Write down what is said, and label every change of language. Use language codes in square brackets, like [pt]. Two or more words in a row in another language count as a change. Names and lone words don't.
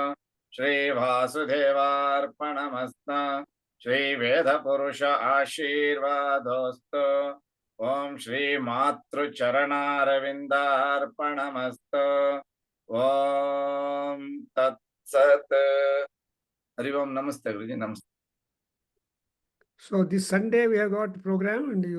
[sa] ಶ್ರೀ ವಾಸುದೇವಾರ್ಪಣಮಸ್ತು. ಶ್ರೀ ವೇದ ಪುರುಷ ಆಶೀರ್ವಾದೋಸ್ತು. ಓಂ ಶ್ರೀ ಮಾತೃಚರಣಾರವಿಂದಾರ್ಪಣಮಸ್ತು. ಓಂ ತತ್ಸತ್. ಹರಿ ಓಂ. [kn] ನಮಸ್ತೆ ಗುರುಜಿ. ನಮಸ್ತೆ. [en] So this Sunday we have got program and you